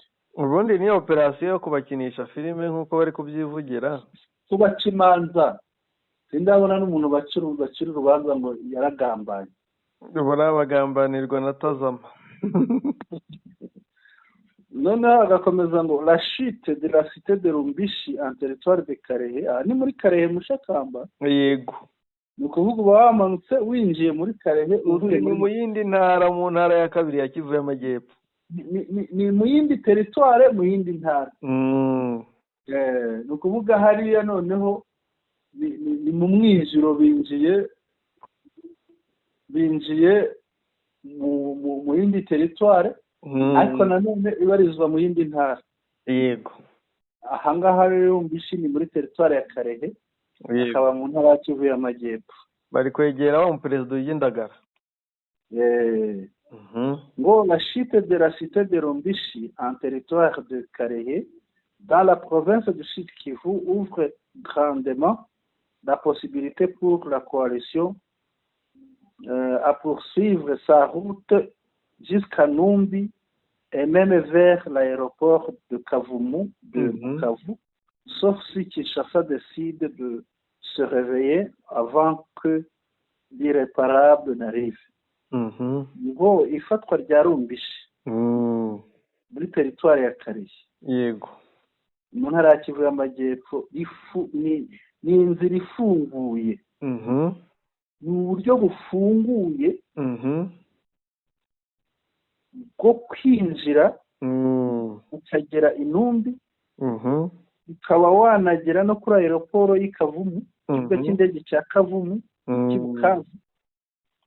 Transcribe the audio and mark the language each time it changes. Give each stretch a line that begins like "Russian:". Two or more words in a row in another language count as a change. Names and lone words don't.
Kinyarwanda: Ubundi ni operasiyo yo kubakinisha filime nk'uko bari kubyivugira, kubaca imanza. Sindabona n'umuntu bacira urubanza ngo yaragambanye. Ubona bagambanirwa na Tazama. Noneho agakomeza ngo
French: la chute de la cité de Rumbishi en territoire de Karehe.
Kinyarwanda: Ni muri Karehe Mushakamba? Yego. Ni ukuvuga uba wamanutse winjiye muri Karehe uvuye mu yindi ntara, mu ntara ya kabiri ya Kivu y'Amajyepfo. Ni mu yindi territoire, mu yindi ntara. Ni ukuvuga hariya noneho ni mu mwinjiro binjiye mu yindi territoire, ariko nanone ibarizwa mu yindi ntara. Yego. Ahangaha rero Rumbishi ni muri territoire ya Karehe, akaba mu ntara ya Kivu y'Amajyepfo. Bari kwegera wa perezida w'Indagara.
French: Ngo la chute de la cité de Rumbishi en territoire de Karehe dans la province du Sud Kivu ouvre grandement la possibilité pour la coalition à poursuivre sa route jusqu'à Numbi et même vers l'aéroport de Kavumu, Bukavu, sauf si Kinshasa décide de se réveiller avant que l'irréparable n'arrive.
Kinyarwanda: Ngo ifatwa rya Rumbishi muri teritwari ya Karehe, yego, mu ntara ya Kivu y'Amajyepfo, ni inzira ifunguye, ni uburyo bufunguye bwo kwinjira ukagera i Numbi, ukaba wanagera no kuri aeroporo y'Ikavumu, ikibuga cy'indege cya Kavumu, Kibukavu,